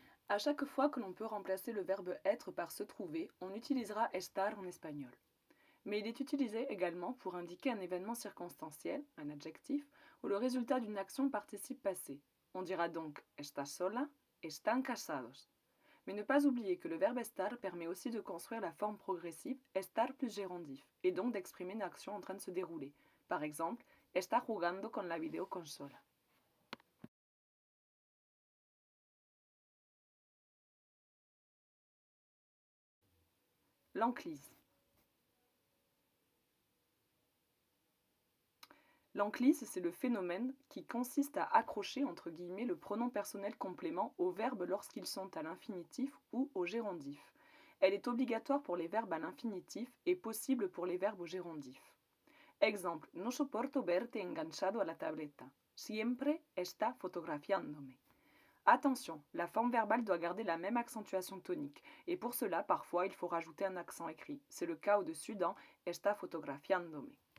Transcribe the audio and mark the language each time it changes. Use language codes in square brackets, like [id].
[fr] À chaque fois que l'on peut remplacer le verbe être par se trouver, on utilisera estar en espagnol. Mais il est utilisé également pour indiquer un événement circonstanciel, un adjectif, ou le résultat d'une action participe passé. On dira donc [es] está sola, están casados. [fr] Mais ne pas oublier que le verbe estar permet aussi de construire la forme progressive estar plus gérondif, et donc d'exprimer une action en train de se dérouler. Par exemple, [es] está jugando con la videoconsola. [fr] L'enclise. L'enclise, c'est le phénomène qui consiste à accrocher entre guillemets le pronom personnel complément aux verbes lorsqu'ils sont à l'infinitif ou au gérondif. Elle est obligatoire pour les verbes à l'infinitif et possible pour les verbes au gérondif. Exemple, [es] no soporto verte enganchado a la tableta. Siempre está fotografiándome. [fr] Attention, la forme verbale doit garder la même accentuation tonique, et pour cela, parfois, il faut rajouter un accent écrit. C'est le cas au-dessus dans [es] está fotografiándome.